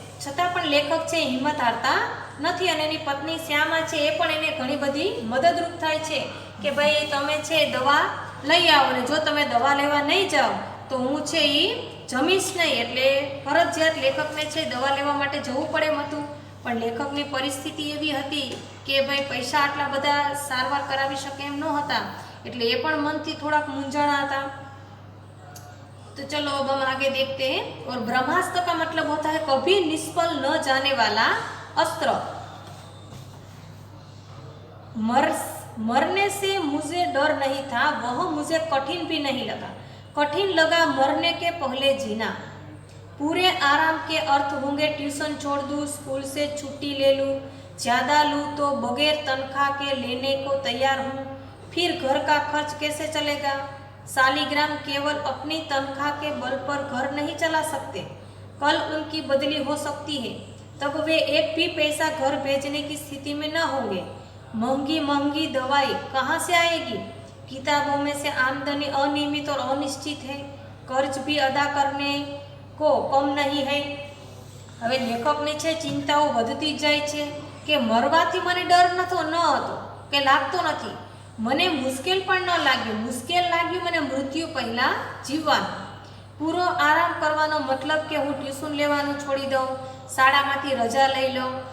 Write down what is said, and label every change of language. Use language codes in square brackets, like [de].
[gu] છતાં પણ લેખક છે હિંમત હારતા નથી અને એની પત્ની શ્યામા છે એ પણ એને ઘણી બધી મદદરૂપ થાય છે કે ભાઈ તમે છે દવા લઈ આવો ને જો તમે દવા લેવા નહીં જાઓ તો હું છે એ જમીશ નહીં. એટલે ફરજિયાત લેખકને છે દવા લેવા માટે જવું પડે એમ હતું. પણ લેખકની પરિસ્થિતિ એવી હતી કે ભાઈ પૈસા આટલા બધા સારવાર કરાવી શકે એમ ન હતા. એટલે એ પણ મનથી થોડાક મૂંઝાણા હતા. [hi] तो चलो अब हम आगे देखते हैं. और ब्रह्मास्त्र का मतलब होता है कभी निष्फल न जाने वाला अस्त्र. मरने से मुझे डर नहीं था, वह मुझे कठिन भी नहीं लगा. कठिन लगा मरने के पहले जीना. पूरे आराम के अर्थ होंगे ट्यूशन छोड़ दूँ, स्कूल से छुट्टी ले लूँ, ज़्यादा लूँ तो बगैर तनख्वाह के लेने को तैयार हूँ. फिर घर का खर्च कैसे चलेगा? सालिग्राम केवल अपनी तनख्वाह के बल पर घर नहीं चला सकते. कल उनकी बदली हो सकती है, तब वे एक भी पैसा घर भेजने की स्थिति में न होंगे. महंगी महंगी दवाई कहाँ से आएगी? किताबों में से आमदनी अनियमित और अनिश्चित है. कर्ज भी अदा करने को कम नहीं है. [gu] હવે લેખકની છે ચિંતાઓ વધતી જાય છે કે મરવાથી મને ડર ન હતો કે લાગતો નથી. મને મુશ્કેલ પણ ન લાગ્યું. મુશ્કેલ લાગ્યું મને મૃત્યુ પહેલાં જીવવાનું. પૂરો આરામ કરવાનો મતલબ કે હું ટ્યુશન લેવાનું છોડી દઉં, શાળામાંથી રજા લઈ લઉં.